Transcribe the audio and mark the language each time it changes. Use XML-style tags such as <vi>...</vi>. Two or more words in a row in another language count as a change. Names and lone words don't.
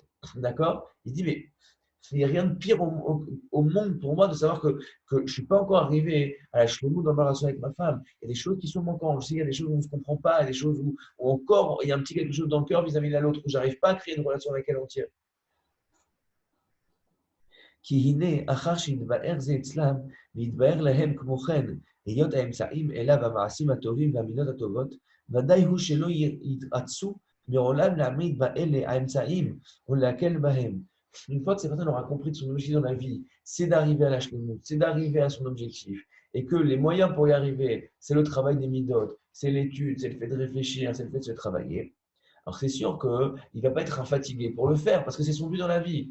<fr>D'accord? Il dit, mais il n'y a rien de pire au monde pour moi de savoir que je ne suis pas encore arrivé à la chlemou dans ma relation avec ma femme. Il y a des choses qui sont manquantes. Je sais, il y a des choses où on ne se comprend pas, il y a des choses où encore il y a un petit quelque chose dans le cœur vis-à-vis de l'autre, où je n'arrive pas à créer une relation avec elle entière.</fr> <he>כי הנה, אחר שיתבאר זה אצלם, ויתבאר להם כמו כן, היות האמצעים אליו המעשים הטובים והמידות הטובות, ודאי הוא שלא יתרצו מעולם להעמיד באלה האמצעים ולהקל בהם.</he> <fr>Une fois que cette personne aura compris que son objectif dans la vie, c'est d'arriver à la shlemut, c'est d'arriver à son objectif, et que les moyens pour y arriver, c'est le travail des midot, c'est l'étude, c'est le fait de réfléchir, c'est le fait de se travailler. Alors c'est sûr qu'il ne va pas être infatigué pour le faire, parce que c'est son but dans la vie.</fr>